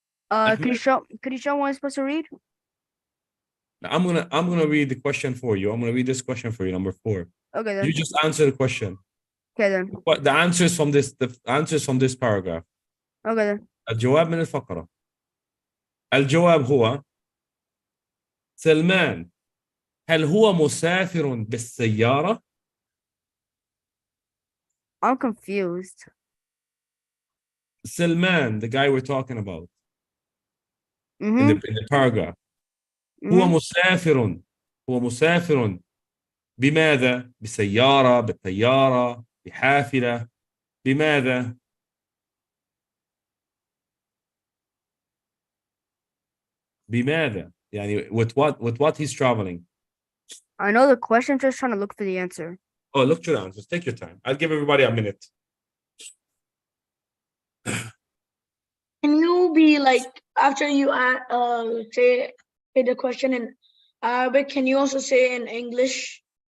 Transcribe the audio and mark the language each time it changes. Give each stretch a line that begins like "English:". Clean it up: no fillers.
English: Could you show what I'm supposed to read? I'm gonna read the question for you. I'm gonna read this question for you, number 4. Okay then. You just answer the question. Okay then. What the answers from this paragraph. Okay then.
Arabic: الجواب من الفقرة. الجواب هو سلمان هل هو مسافر بالسيارة؟
English: I'm confused. Salman, the guy we're talking about in Mm-hmm. the paragraph. Mm-hmm.
Arabic: هو مسافر بماذا؟ بسيارة، بالطيارة، بحافلة، بماذا؟ بماذا؟ يعني
English: with what he's traveling. I know the question, just trying to look for the answer. Oh, look through the answers. Take your time. I'll give everybody a minute. Can you be like after you say the question in Arabic? Can you also say in English?